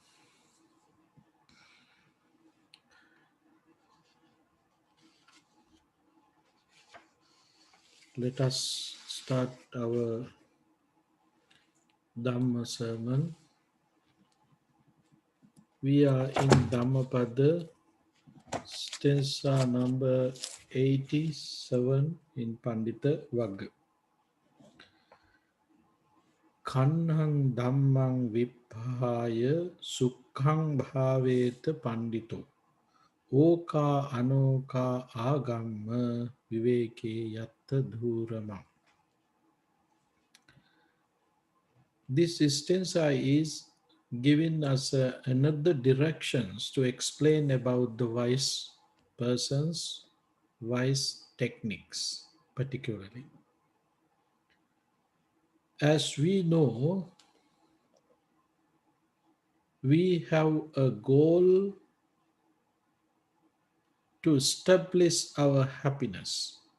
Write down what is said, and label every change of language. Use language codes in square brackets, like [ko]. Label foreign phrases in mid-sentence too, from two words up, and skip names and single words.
[en] Let us start our Dhamma sermon. We are in Dhammapada, stanza number 87 in Pandita Vagga. [pi] Kanhang dhammang viphaya sukhang bhaveta pandito. Oka anoka agamma viveke yatta dhuramam. [en] This stanza is giving us another directions to explain about the wise persons, wise techniques particularly. As we know, we have a goal to establish our happiness.